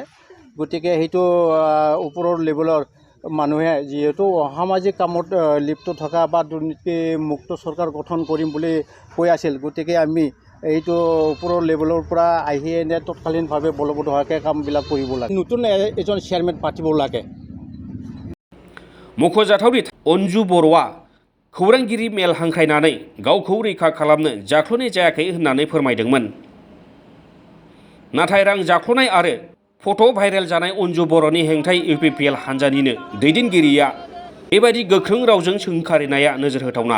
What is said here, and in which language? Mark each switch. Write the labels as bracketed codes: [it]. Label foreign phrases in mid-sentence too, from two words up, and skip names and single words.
[as] গতিকে সেইটো ওপৰৰ লেভেলৰ মানুহে যিহেতু সামাজিক কামত লিপ্ত থকা বা দুৰ্নীতিমুক্ত চৰকাৰ গঠন কৰিম বুলি কৈ আছিল। গতিকে আমি এইটো ওপৰৰ লেভেলৰ পৰা আহি এনে তৎকালীনভাৱে বলবৎ হোৱাকৈ কামবিলাক কৰিব লাগে। নতুন এজন চেয়াৰমেন পাতিব লাগে। [brx] मख'जाथावदि अन्जु बर'आ खौरांगिरि मेल हांख्रायनानै गावखौ रैखा खालामनो जाख्ल'नाय जायाखै होननानै फोरमायदोंमोन। नाथाय रां जाख्ल'नाय आरो फट' भाइरेल जानाय अन्जु बर'नि हेंथायै UPPL हान्जानिनो दैदेनगिरिया बेबायदि गोख्रों रावजों सोंखारिनाया नोजोर होथावना।